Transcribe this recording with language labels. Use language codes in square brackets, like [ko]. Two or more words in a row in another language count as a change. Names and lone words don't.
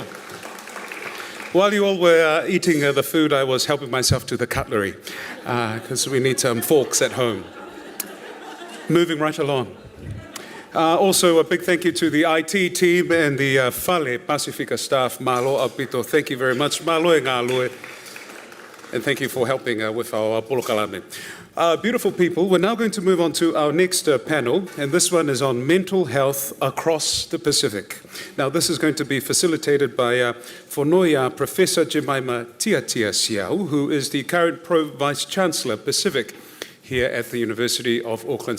[en] While you all were eating the food, I was helping myself to the cutlery because we need some forks at home. Moving right along. Also, a big thank you to the IT team and the Fale Pasifika staff, [to] Mālō Apito. [en] Thank you very much. [to] Mālō e ngā loe. [en] And thank you for helping with our polokalame. Beautiful people, we're now going to move on to our next panel, and this one is on mental health across the Pacific. Now, this is going to be facilitated by Whanoia Professor Jemima Tiatia Siau, who is the current Pro-Vice Chancellor Pacific here at the University of Auckland.